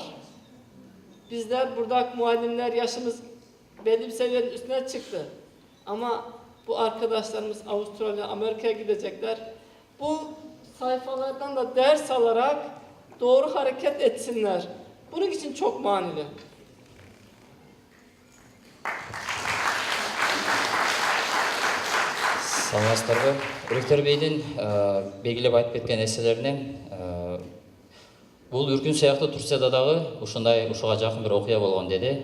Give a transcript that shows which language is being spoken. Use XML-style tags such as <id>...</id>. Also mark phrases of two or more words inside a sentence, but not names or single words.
<tr>Bizler burada muallimler yaşımız belli bir seviyenin üstüne çıktı. Ama bu arkadaşlarımız Avustralya, Amerika'ya gidecekler. Bu sayfalardan da ders alarak doğru hareket etsinler. Bunun için çok manili.</tr> <ky>Саламатсыздарбы? Ректор бейдин белгилеп айтып кеткен нерселеринен бул Үркүн сыяктуу Турцияда дагы ушуга жакын бир окуя болгон деди.</ky>